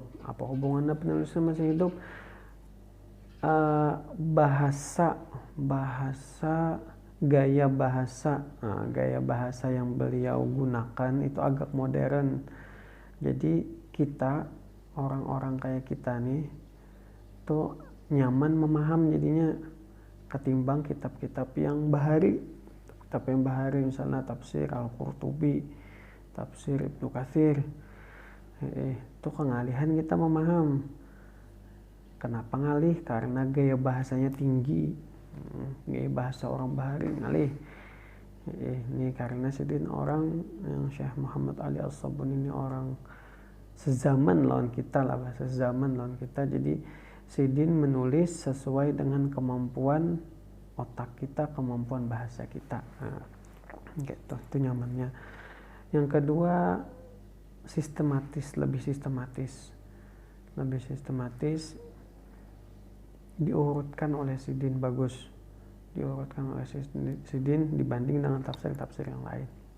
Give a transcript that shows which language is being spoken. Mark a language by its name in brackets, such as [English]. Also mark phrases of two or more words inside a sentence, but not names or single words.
[Indonesian] Apa hubungannya penulisnya masih hidup? Gaya bahasa yang beliau gunakan itu agak modern. Jadi kita, orang-orang kayak kita nih, tuh nyaman memaham jadinya ketimbang kitab-kitab yang bahari. Kitab yang bahari misalnya tafsir Al-Qurtubi, tafsir Ibnu Katsir, itu kengalihan kita memaham. Kenapa ngalih? Karena gaya bahasanya tinggi, gaya bahasa orang bahari ngalih. Ini karena Sidin orang yang Syekh Muhammad Ali As-Sabuni ini orang sezaman lawan kita lah, bahasa zaman lawan kita. Jadi Sidin menulis sesuai dengan kemampuan otak kita, kemampuan bahasa kita. Gitu, itu nyamannya. Yang kedua, lebih sistematis, diurutkan oleh Sidin bagus, diurutkan oleh Sidin dibanding dengan tafsir-tafsir yang lain.